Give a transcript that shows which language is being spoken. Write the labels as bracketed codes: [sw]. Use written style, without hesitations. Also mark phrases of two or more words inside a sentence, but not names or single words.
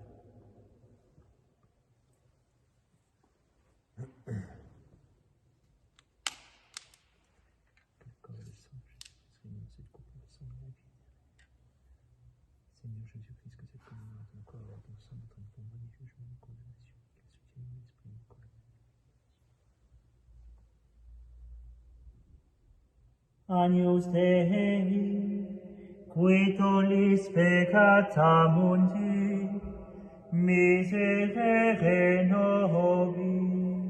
[fr] Seigneur Jésus-Christ, que cette communion de ton corps et de ton sang ne traîne pour moi ni jugement ni condamnation, qu'elle soutienne mon esprit et mon corps. [la] Agnus Dei, qui tollis peccata mundi, miserere nobis.